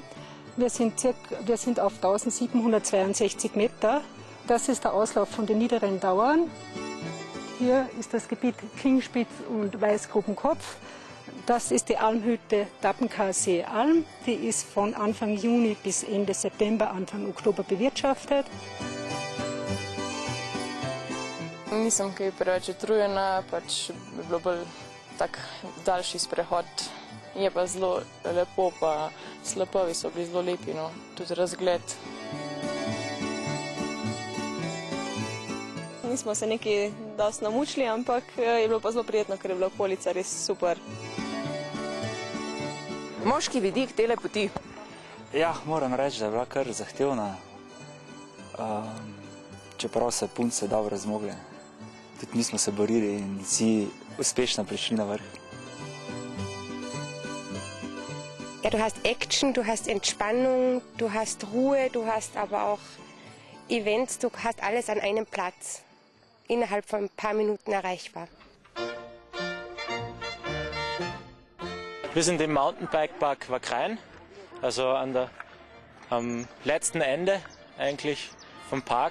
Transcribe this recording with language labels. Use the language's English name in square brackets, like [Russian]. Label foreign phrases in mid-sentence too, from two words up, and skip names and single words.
[German] Wir sind auf 1762 Meter. Das ist der Auslauf von den niederen Dauern. Hier ist das Gebiet Klingspitz und Weißgrubenkopf. Das ist die Almhütte Dappenkar-See-Alm. Die ist von Anfang Juni bis Ende September, Anfang Oktober bewirtschaftet. [Slovenian] Nisem kaj preveč utrujena, pač bi bilo bolj tak daljši sprehod. Je pa zelo lepo, pa slapovi so bili zelo lepi, no, tudi razgled. Nismo se nekaj dosti namučili, ampak je bilo pa zelo prijetno, ker je bila okolica res super. Moški vidik tele poti. Ja, moram reči, da je bila kar zahtevna, čeprav se punce dobro zmogle. Tudi mi smo se borili in vsi uspešno prišli na vrh. [German] Ja, du hast Action, du hast Entspannung, du hast Ruhe, du hast aber auch Events, du hast alles an einem Platz, innerhalb von ein paar Minuten erreichbar. Wir sind im Mountainbike-Park Wagrain, also am letzten Ende eigentlich vom Park.